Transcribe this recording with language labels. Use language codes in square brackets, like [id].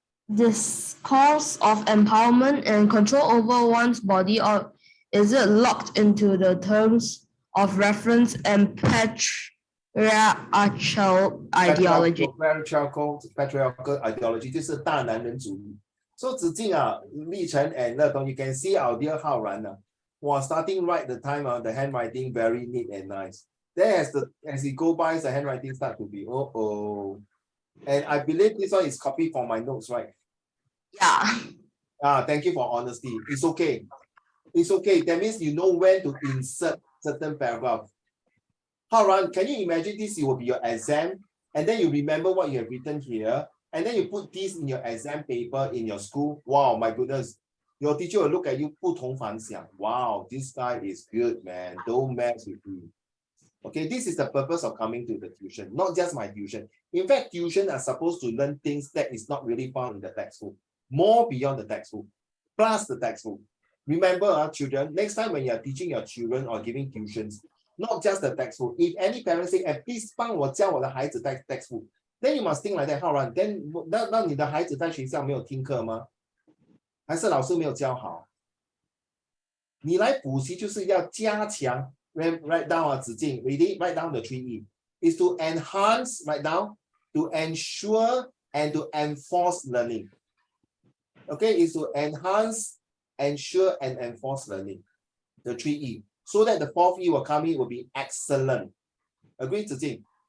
[en] This cause of empowerment and control over one's body, or is it locked into the terms of reference and patriarchal ideology? [zh] Patriarchal ideology 就是大男人主义。 [en] So 子敬立成 and Letong, you can see our dear Hao Ran. Starting right the time, the handwriting very neat and nice. Then as he go by, the handwriting start to be And I believe this one is copied from my notes, right? Yeah. Thank you for honesty. It's okay. It's okay. That means you know when to insert certain paragraph. Hao Ran, can you imagine this? It will be your exam, and then you remember what you have written here, and then you put this in your exam paper in your school. Wow, my goodness. Your teacher will look at you, [zh] 不同凡响. [en] Wow, this guy is good, man. Don't mess with me. Okay, this is the purpose of coming to the tuition, not just my tuition. In fact, tuition are supposed to learn things that is not really found in the textbook, more beyond the textbook, plus the textbook. Remember, children, next time when you are teaching your children or giving tuitions, not just the textbook. If any parent say, please [zh] 帮我教我的孩子带 [en] textbook, then you must think like that. How right? [zh] Then 那你的孩子在学校没有听课吗？还是老师没有教好？你来补习就是要加强 [en] Write down, Zijing, ready? Write down the 3E. Is to enhance, write down, to ensure and to enforce learning. Okay, is to enhance, ensure, and enforce learning. The 3E. So that the 4th E will come in will be excellent. Agree, Zijing?